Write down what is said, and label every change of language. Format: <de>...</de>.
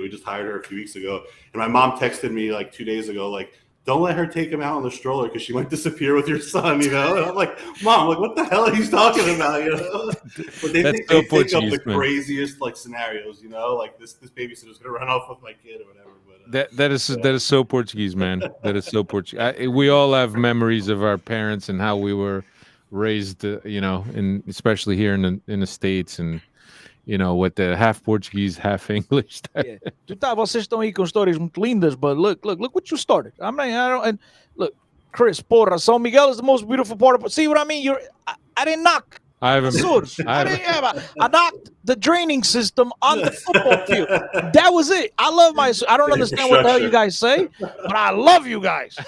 <en>We just hired her a few weeks ago, and my mom texted me like 2 days ago, like, don't let her take him out on the stroller because she might disappear with your son, And I'm like, Mom, like, what the hell are you talking about, But they think of the craziest like scenarios, like this babysitter's gonna run off with my kid or whatever. But that is so Portuguese, man. That is so Portuguese. We all have memories of our parents and how we were raised, and especially here in the States, and with the half Portuguese, half English. Yeah.</en> <pt>Vocês estão aí com histórias muito lindas,</pt> <en>but look what you started. I don't, and look, Chris, porra, São Miguel is the most beautiful part of. See what I mean? I didn't knock. I knocked the draining system on the football field. That was it. I love I don't understand what the hell you guys say, but I love you guys.</en>